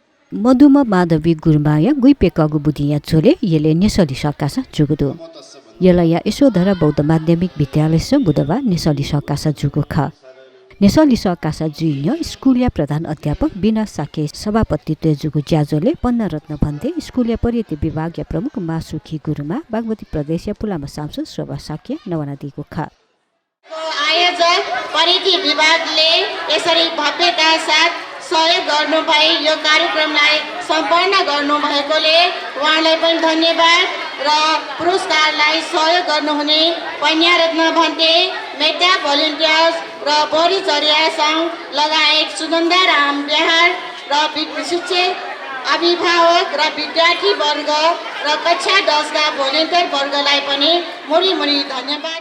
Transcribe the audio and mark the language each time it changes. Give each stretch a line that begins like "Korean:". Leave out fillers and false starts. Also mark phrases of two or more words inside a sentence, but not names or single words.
Newari: मधुमा माधवी गुरुमाया गुइपेकागु बुदिया छोले येले नेसली सकासा जुगुदु यलया यशोधरा बौद्ध माध्यमिक विद्यालय स बुधबार नेसली सकासा जुगु ख नेसली सकासा जुइन्य स्कुलिया प्रधान अध्यापक बिना साके सभापतित्व जुगु ज्याजोले पन्ना रत्न भन्दै स्कुलिया पर्यटन विभागीय प्रमुख मासुखी गुरुमा बागमती प्रदेश पुलामा सांसद शोभा साके नवना दिगु ख
Nepali: आयोजक पर्यटन विभागले यसरी भव्यता साथ सहयोग गर्नु भई यो कार्यक्रमलाई सम्पन्न गर्नु भएकोले उहाँलाई पनि धन्यवाद र पुरस्कारलाई सहयोग गर्नुहुने पन्यारत्न भन्ते मेटा भोलिन्टियर्स र बोरीचर्या सङ्घ लगायत सुगन्धाराम बिहार र शिक्षक अभिभावक र विद्यार्थी वर्ग र कक्षा 10 का भोलिन्टियर वर्गलाई पनि मुरी धन्यवाद।